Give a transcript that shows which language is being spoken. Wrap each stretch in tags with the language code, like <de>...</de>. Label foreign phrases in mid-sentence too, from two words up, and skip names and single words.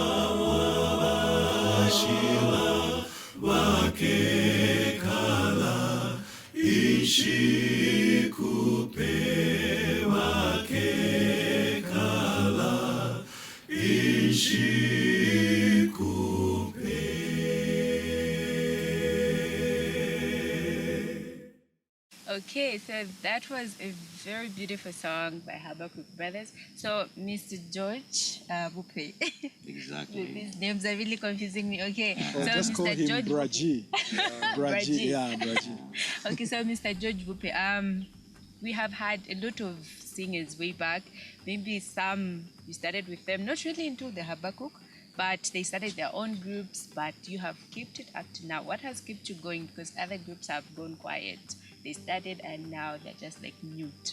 <bem>bakekala ishikupe bakekala ishikupe.</bem> <en>Okay, so that was a very beautiful song by Habakkuk Brothers. So, Mr. George Bupe. Exactly. These names are really confusing me. Okay, Or so just call Mr. him George Braji. Braji. Yeah, Braji. Okay, so Mr. George Bupe, we have had a lot of singers way back. Maybe some you started with them, not really into the Habakkuk, but they started their own groups. But you have kept it up to now. What has kept you going? Because other groups have gone quiet. They started and now they're just like mute.</en>